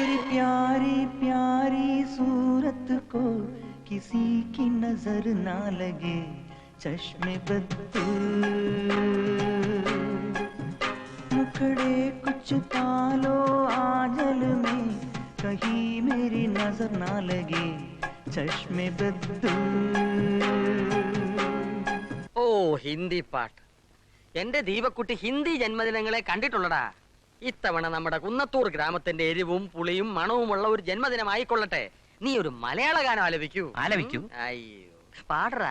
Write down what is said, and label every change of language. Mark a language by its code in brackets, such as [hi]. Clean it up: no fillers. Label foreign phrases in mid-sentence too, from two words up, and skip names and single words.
[hi] प्यारी प्यारी सूरत को किसी की नजर ना लगे चश्मे बद मुखड़े कुछ पालो आंचल में कहीं मेरी नजर ना लगे चश्मे बद [ml] ഓ ഹിന്ദി പാട്ട്. എന്റെ ദീപക്കുട്ടി ഹിന്ദി ജന്മദിനങ്ങളെ കണ്ടിട്ടുള്ളടാ. ഇത്തവണ നമ്മുടെ കുന്നത്തൂർ ഗ്രാമത്തിന്റെ എരിവും പുളിയും മണവുമുള്ള ഒരു ജന്മദിനമായിക്കൊള്ളട്ടെ. നീ ഒരു മലയാള ഗാനം ആലപിക്കൂ. ആലപിക്കൂ. അയ്യോ പാടറാ